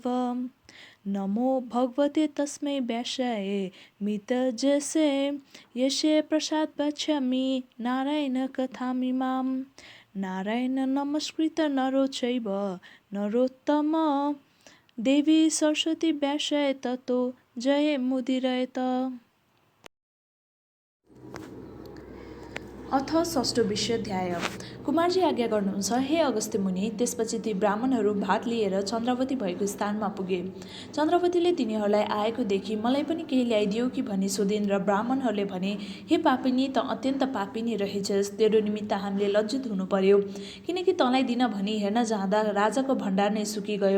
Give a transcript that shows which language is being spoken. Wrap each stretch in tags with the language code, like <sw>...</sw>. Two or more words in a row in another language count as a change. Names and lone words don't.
<sa>नमो भगवते तस्मै व्यासाय मितजसे यस्य प्रसाद वक्ष्यामि नारायण कथामिमां नारायण नमस्कृत नरो चैव नरोत्तम देवी सरस्वती व्यासाय ततो जयमुदीरयेत। अथ षष्ठ विषयाध्याय।</sa> <ne>कुमारजी आज्ञा गर्नुहुन्छ, हे अगस्त्य मुनि। त्यसपछि ती ब्राह्मणहरू भात लिएर चन्द्रावती भएको स्थानमा पुगे। चन्द्रावतीले तिनीहरूलाई आएको देखि मलाई पनि केही ल्याइदियो कि भनी सोधिन् र ब्राह्मणहरूले भने, हे पापिनी, त अत्यन्त पापिनी रहेछस्। तेरो निमित्त हामीले लज्जित हुनु पर्यो, किनकि तँलाई दिन भनी हेर्न जाँदा राजाको भण्डार नै सुकिगयो।</ne>